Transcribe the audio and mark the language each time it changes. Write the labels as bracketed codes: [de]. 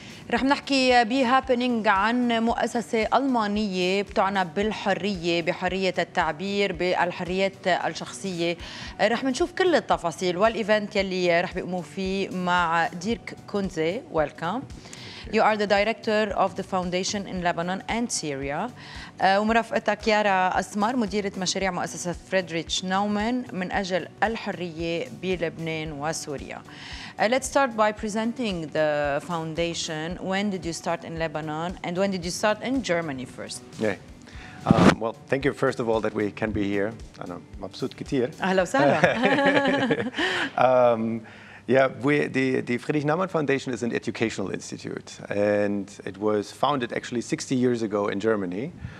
[ar] رح نحكي بهابينينج عن مؤسسة ألمانية بتعنى بالحرية، بحرية التعبير، بالحريات الشخصية. رح نشوف كل التفاصيل والإيفنت يلي رح بيقوموا فيه مع ديرك كونزي. [en] Welcome. You are the director of the foundation in Lebanon and Syria. [ar] ومرافقتك يارا أسمر مديرة مشاريع مؤسسة فريدرش ناومان من أجل الحرية بلبنان وسوريا. [en] Let's start by presenting the foundation. When did you start in Lebanon and when did you start in Germany first? Yeah. Well, thank you first of all that we can be here. [ar] أنا مبسوط كتير. أهلا وسهلا. [en] Yeah, the Friedrich Naumann Foundation is an educational institute, and it was founded actually 60 years ago in Germany.